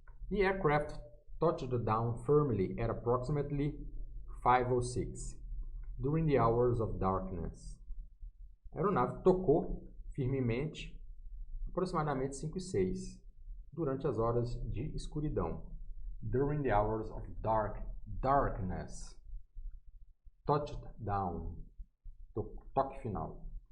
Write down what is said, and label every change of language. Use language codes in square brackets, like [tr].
[en] The aircraft touched down firmly at approximately 5:06 during the hours of darkness. [pt] A aeronave tocou firmemente aproximadamente 5:06 durante as horas de escuridão. [en] During the hours of darkness. Touched down. [pt] Toque final.